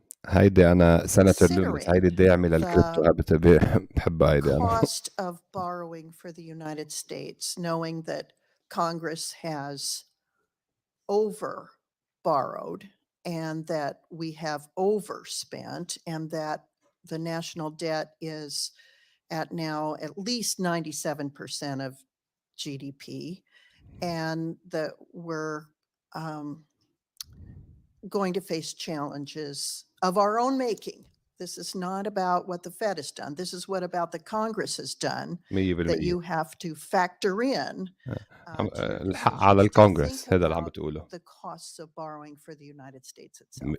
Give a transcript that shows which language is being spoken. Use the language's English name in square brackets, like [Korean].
[Arabic] هيدي أنا سناتور لومس، هيدي الداعمة للكريبتو، بحبها هيدي أنا. [English] cost of borrowing for the United States, knowing that Congress has over borrowed and that we have overspent and that the national debt is at now at least 97% of GDP, and that we're going to face challenges of our own making. This is not about what the Fed has done. This is what about the Congress has done that you have to factor in. [Arabic] الحق على الكونغرس، هذا اللي عم بتقوله. [English] The costs of borrowing for the United States itself.